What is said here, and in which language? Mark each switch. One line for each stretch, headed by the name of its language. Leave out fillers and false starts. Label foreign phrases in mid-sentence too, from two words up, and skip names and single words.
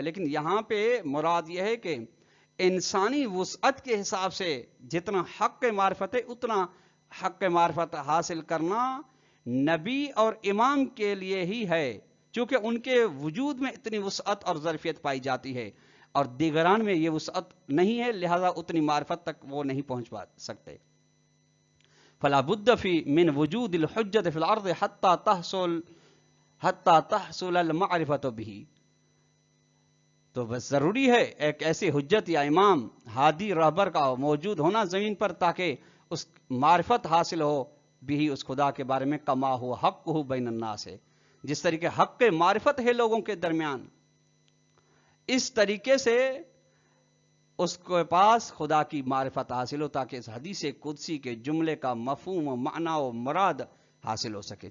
Urdu: لیکن یہاں پہ مراد یہ ہے کہ انسانی وسعت کے حساب سے جتنا حق معرفت ہے اتنا حق معرفت حاصل کرنا نبی اور امام کے لیے ہی ہے، چونکہ ان کے وجود میں اتنی وسعت اور ظرفیت پائی جاتی ہے اور دیگران میں یہ وسعت نہیں ہے، لہذا اتنی معرفت تک وہ نہیں پہنچ سکتے.
Arabic: فلا بد فی من وجود الحجت فی الارض حتی تحصل المعرفت به.
Urdu: تو بس ضروری ہے ایک ایسی حجت یا امام ہادی رہبر کا موجود ہونا زمین پر، تاکہ اس معرفت حاصل ہو بھی اس خدا کے بارے میں
Arabic: کما ہو حق ہو بین الناس
Urdu: ہے، جس طریقے حق معرفت ہے لوگوں کے درمیان، اس طریقے سے اس کے پاس خدا کی معرفت حاصل ہو، تاکہ اس حدیث قدسی کے جملے کا مفہوم و معنی و مراد حاصل ہو سکے.